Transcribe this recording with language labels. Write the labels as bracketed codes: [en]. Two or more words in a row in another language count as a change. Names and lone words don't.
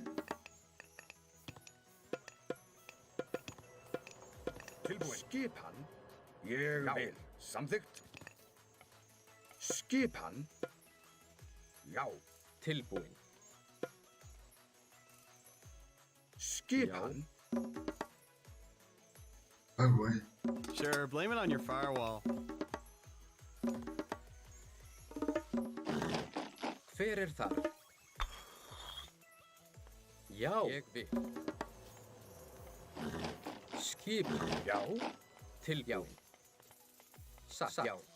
[is] Tilbúin. Skipan. Ég vil. Samþykkt. Skipan. Já. Tilbúin. Skipan. [en] Oh boy. Sure, blame it on your firewall. [is] Hver er þar? Já. Ég vil. Skipan. Já. Tilbúin. Satt. Já.